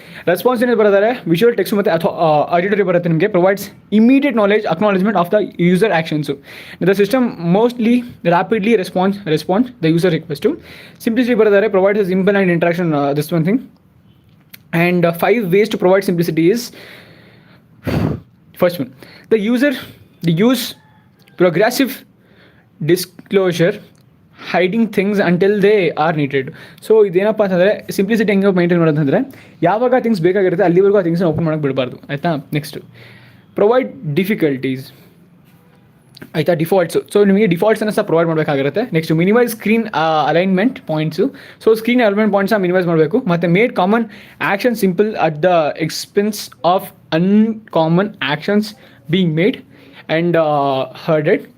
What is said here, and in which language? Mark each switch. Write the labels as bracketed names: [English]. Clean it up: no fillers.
[English] response [Kannada] ಏನೇನು ಬರೋದಾರೆ [English] visual text ಮತ್ತು ಅಥವಾ auditory [Kannada] ಬರುತ್ತೆ ನಿಮಗೆ. [English] Provides immediate knowledge acknowledgement of the user actions. The system mostly rapidly response the user request. Simplicity ಬರೋದಾರೆ provides simple and interaction, this one thing. And 5 ways to provide simplicity is, first one, the use progressive disclosure, hiding things until they are needed. [Kannada] So ಇದೇನಪ್ಪ ಅಂತಂದರೆ simplicity ಹೆಂಗೆ maintain ಮಾಡೋದಂದರೆ ಯಾವಾಗ things ಬೇಕಾಗಿರುತ್ತೆ ಅಲ್ಲಿವರೆಗೂ ಆ ಥಿಂಗ್ಸ್ನ open ಮಾಡೋಕ್ಕೆ ಬಿಡಬಾರ್ದು, ಆಯಿತಾ. [English] Next provide difficulties, ಆಯಿತಾ, defaults. [Kannada] ಸೊ ನಿಮಗೆ ಡಿಫಾಲ್ಟ್ಸನ್ನು ಸಹ provide ಮಾಡಬೇಕಾಗಿರುತ್ತೆ. [English] Next minimise screen alignment points. [Kannada] So screen alignment ಪಾಯಿಂಟ್ಸ್ನ minimise ಮಾಡಬೇಕು. [English] ಮತ್ತು made common action simple at the expense of uncommon actions being made and harded.